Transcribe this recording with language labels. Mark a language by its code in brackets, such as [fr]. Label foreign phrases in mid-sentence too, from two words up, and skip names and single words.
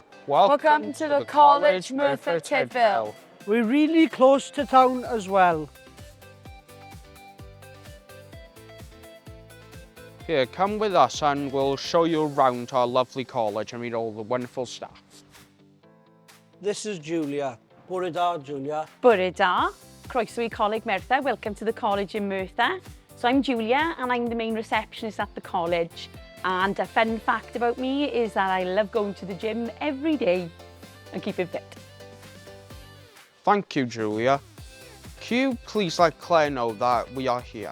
[en] Welcome to the College Merthyr Tydfil. We're really close to town as well. Here, come with us and we'll show you around our lovely college and meet all the wonderful staff. This is Julia. [cy] Bore da, Julia. Bore da. Croeso I Coleg Merthyr. [en] Welcome to the College in Merthyr. So I'm Julia and I'm the main receptionist at the college. And a fun fact about me is that I love going to the gym every day and keeping fit. Thank you, Julia. Can you please let Claire know that we are here?